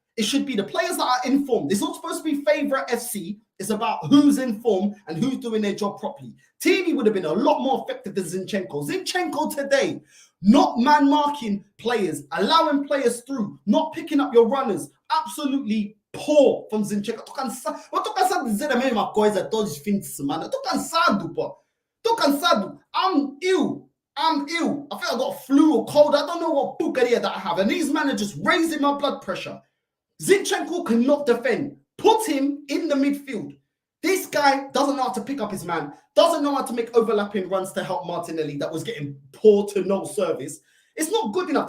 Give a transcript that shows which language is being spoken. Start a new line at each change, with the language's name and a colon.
English: It should be the players that are in form. It's not supposed to be favourite FC. It's about who's in form and who's doing their job properly. Tini would have been a lot more effective than Zinchenko. Zinchenko today, not man-marking players, allowing players through, not picking up your runners. Absolutely poor from Zinchenko.
Portuguese: Eu tô cansado de dizer a mesma coisa todos os fins de semana. Eu tô cansado, pô. Tô cansado.
English: I'm ill. I think I got a flu or cold. I don't know what bucaria that I have. And these men are just raising my blood pressure. Zinchenko cannot defend. Put him in the midfield. This guy doesn't know how to pick up his man. Doesn't know how to make overlapping runs to help Martinelli that was getting poor to no service. It's not good enough.